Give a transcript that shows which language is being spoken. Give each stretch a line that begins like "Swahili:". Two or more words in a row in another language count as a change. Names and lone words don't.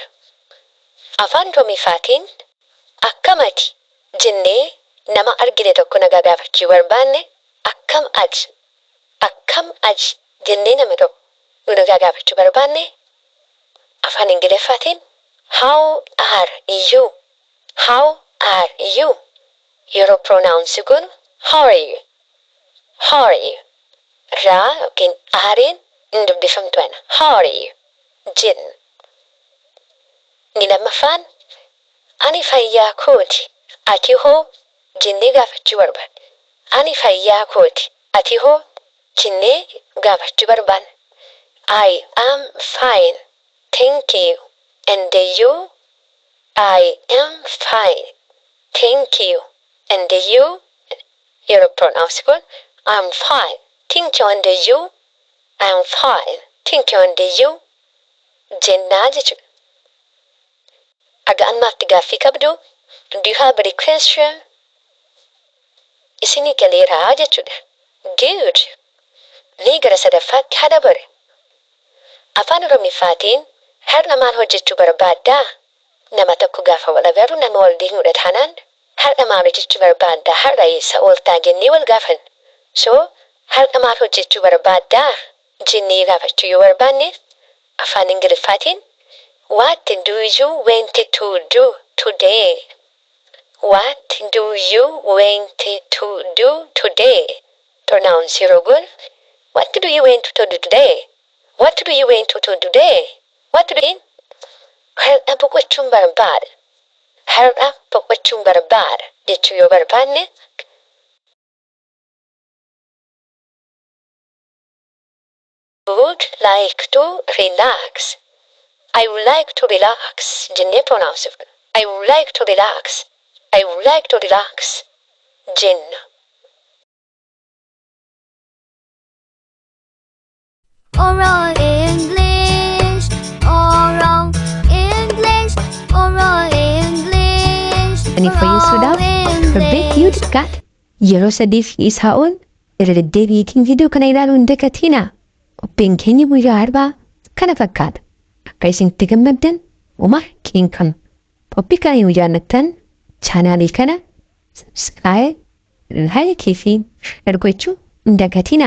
Oromo: Afaan Oromiifaatiin akkam ati jennee nama argine tokko nagaa gaafachuu barbaanne akkam ati jennee nama tokko nu nagaa gaafachuu barbaanne afaan Ingiliffaatiin
English: how are you
Oromo: yeroo pronounsi kun
English: how are you
Oromo: raa yookiin aariin hin dubbifamtu ana
English: how are you
Oromo: jenna. Ni lammaffaan ani fayyaa kooti ati hoo jennee gaafachuu barbaanne. Ani fayyaa kooti ati hoo jennee gaafachuu barbaanne.
English: I am fine, thank you. And you? I am fine, thank you. And you? Yeroo pronounce kun I'm fine, thank you. And you? I'm fine, thank you. And you?
Oromo: Jennaa jechuudha. Aga ammaatti gaaffii qabdu?
English: Do you have any question?
Oromo: Isinii galeeraa jechuudha. Good. Ni gara sadaffaatti haa dabarru. Afaan Oromiifaatiin har'a maal hojjechuu barbaaddaa? Nama tokko gaafa wal agarru nama wal deemudha taanaan har'a maal hojjechuu barbaaddaa? Har'a eessa ooltaa jennee wal gaafanna. So har'a maal hojjechuu barbaaddaa jennee gaafachuu yoo barbaanne afaan Ingiliffaatiin
English: what do you want to do today? What do you want to do today? Pronounce
Oromo: yeroo gun
English: what do you want to do today? What do you want to do today? What do you mean?
Oromo: Har'a boqochuun barbaada. Har'a boqochuun barbaada jechuu yoo barbaanne
English: would like to relax. I would like to relax jennee pronounce. I would like to relax. I would like to relax jenna. Oral English. Oral English. Oral English.
Oromo: Ani fayyisuudhaaf Rabbeek Yuudikaat yeroo sadiif isaa ol irra deddeebiitiin viidiyoo kana ilaaluun dagatinaa. Qophiin keenya guyyaa arbaa kana fakkaata. Akka isinitti gammaddan uumaa keenya kana. Qophii kana yoo jaallattan chaanaalii kana
English: subscribe, like
Oromo: fi ergochuu hin dagatinaa.